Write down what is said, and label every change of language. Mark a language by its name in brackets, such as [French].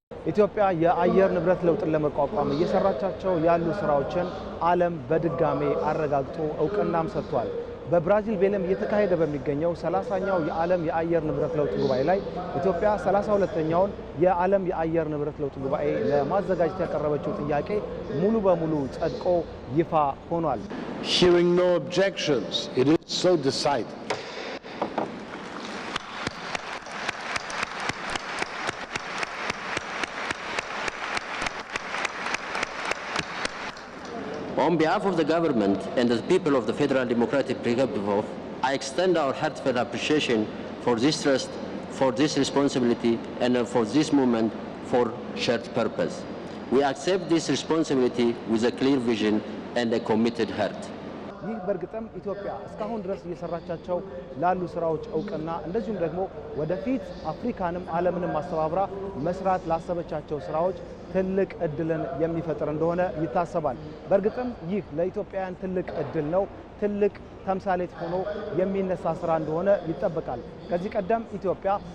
[Amharic] ኢትዮጵያ የአየር ንብረት ለውጥን ለመቋቋም እየሰራቻቸው ያሉ ስራዎችን ዓለም በድጋሜ አረጋግጦ እውቅናም ሰጥቷል። በብራዚል ቤሌም እየተካሄደ በሚገኘው 30ኛው የዓለም የአየር ንብረት ለውጥ ጉባኤ ላይ ኢትዮጵያ 32ኛውን የዓለም የአየር ንብረት ለውጥ ጉባኤ ለማዘጋጀት ያቀረበችው ጥያቄ ሙሉ በሙሉ ጸድቆ ይፋ ሆኗል። [English] Hearing no objections, it is so decided. On behalf of the government and the people of the Federal Democratic Republic of, I extend our heartfelt appreciation for this trust, for this responsibility, and for this movement for shared purpose. We accept this responsibility with a clear vision and a committed heart. [Amharic] ይህ በእርግጥም ኢትዮጵያ እስካሁን ድረስ እየሰራቻቸው ላሉ ስራዎች እውቅና እንደዚሁም ደግሞ ወደፊት አፍሪካንም ዓለምንም አስተባብራ መስራት ላሰበቻቸው ስራዎች ትልቅ እድልን የሚፈጥር እንደሆነ ይታሰባል። በእርግጥም ይህ ለኢትዮጵያውያን ትልቅ እድል ነው። ትልቅ ተምሳሌት ሆኖ የሚነሳ ስራ እንደሆነ ይጠበቃል። ከዚህ ቀደም ኢትዮጵያ